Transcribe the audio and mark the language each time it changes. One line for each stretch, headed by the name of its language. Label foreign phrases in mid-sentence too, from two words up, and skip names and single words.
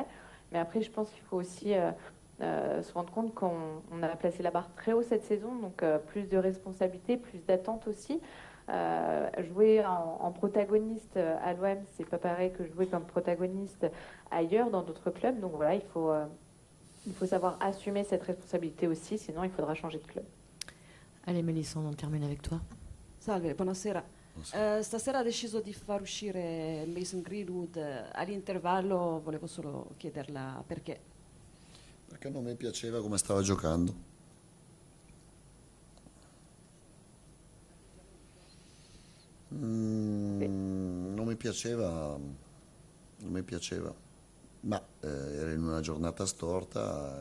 French: Mais après, je pense qu'il faut aussi se rendre compte qu'on a placé la barre très haut cette saison, donc plus de responsabilités, plus d'attentes aussi. Jouer en protagoniste à l'OM, c'est pas pareil que jouer comme protagoniste ailleurs dans d'autres clubs. Donc voilà, il faut savoir assumer cette responsabilité aussi, sinon il faudra changer de club. Allez Mélissandre, on termine avec toi.
Italian: Salve, buonasera. Stasera ha deciso di far uscire Mason Greenwood all'intervallo, volevo solo chiederla perché. Perché non mi piaceva come stava giocando. Non mi piaceva, ma era in una giornata storta.